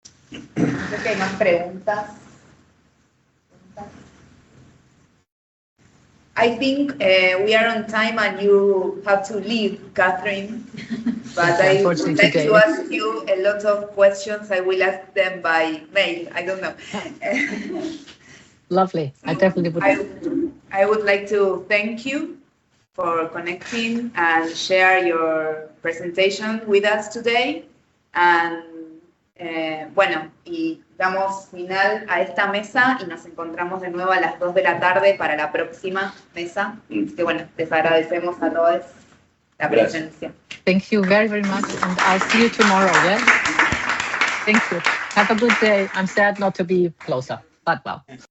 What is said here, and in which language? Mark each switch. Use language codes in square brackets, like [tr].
[es] Creo que hay más preguntas. [en] I think we are on time and you have to leave, Kathrin. But I would like to ask you a lot of questions. I will ask them by mail. I don't know. Lovely. I definitely would. I would like to thank you for connecting and share your presentation with us today. [es] And bueno, y damos final a esta mesa y nos encontramos de nuevo a las 2 de la tarde para la próxima mesa. Que bueno, les agradecemos a todos la presencia. [en] Thank you very, very much, and I'll see you tomorrow, yeah? Thank you. Have a good day. I'm sad not to be closer, but well.